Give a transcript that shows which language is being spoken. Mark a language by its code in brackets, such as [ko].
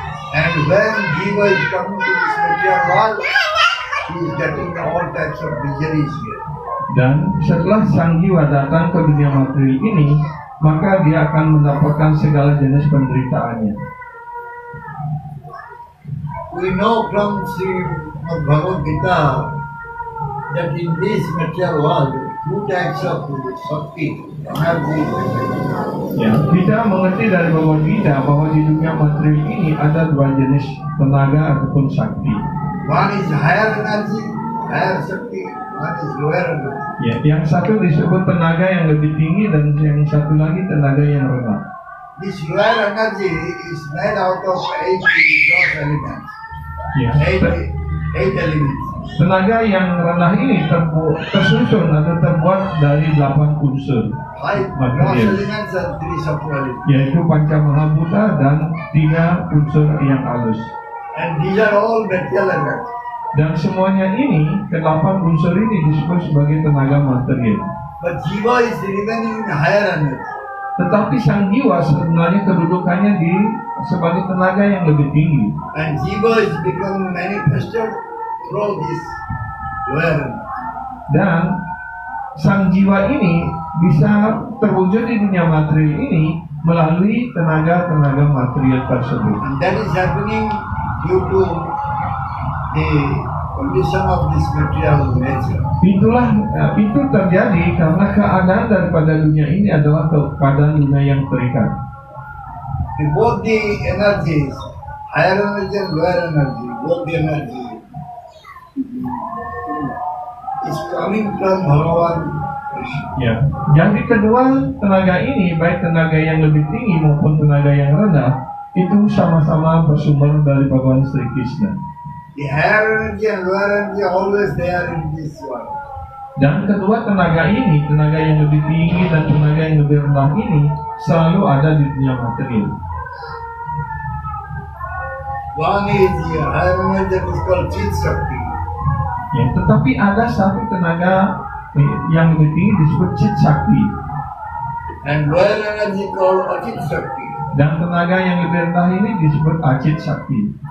[en] And when jiva is coming to this material world, he is getting all types of miseries here. [id] Dan setelah sang jiwa datang ke dunia material ini, maka dia akan mendapatkan segala jenis penderitaannya. [en] We know from Srimad Bhagavad Gita that in this material world, two types of Shakti, energy. [id] Ya, kita mengerti dari Bhagavad Gita bahwa di dunia material ini ada dua jenis tenaga ataupun sakti. [en] One is higher energy, higher Shakti, one is lower energy. [id] Ya, yang satu disebut tenaga yang lebih tinggi dan yang satu lagi tenaga yang rendah. [en] This lower energy is made out of 8 gross elements. [id] Ya, [en] Eight elements. [id] tenaga yang rendah ini tersusun atau terbuat dari 8 unsur [en] 5 gross material, elements and 3 subtle elements. [id] yaitu panca mahabhuta dan 3 unsur yang halus. [en] And these are all material elements. [id] Dan semuanya ini, ke-8 unsur ini disebut sebagai tenaga material. [en] But jiva is remaining in higher energy. [id] Tetapi sang jiwa sebenarnya kedudukannya sebagai tenaga yang lebih tinggi. [en] And jiva is becoming manifested through this lower energy. [id] Dan sang jiwa ini bisa terwujud di dunia material ini melalui tenaga-tenaga material tersebut. [en] And that is happening due to the condition of this material nature. [id] Itu terjadi karena keadaan daripada dunia ini adalah keadaan dunia yang terikat. [en] Both the energies, higher energy and lower energy, both the energy is coming from Bhagavan Krishna. [id] Ya, jadi kedua tenaga ini, baik tenaga yang lebih tinggi maupun tenaga yang rendah, itu sama-sama bersumber dari Bhagavan Sri Krishna. [en] The higher energy and lower energy always there in this world. [id] Dan kedua tenaga ini, tenaga yang lebih tinggi dan tenaga yang lebih rendah ini selalu ada di dunia material. [en] One is the higher energy that is called Chit Shakti. [id] Ya, tetapi ada satu tenaga yang lebih tinggi disebut Chit Shakti, [en] And lower energy called Achit Shakti. [id] dan tenaga yang lebih rendah ini disebut Achit Shakti.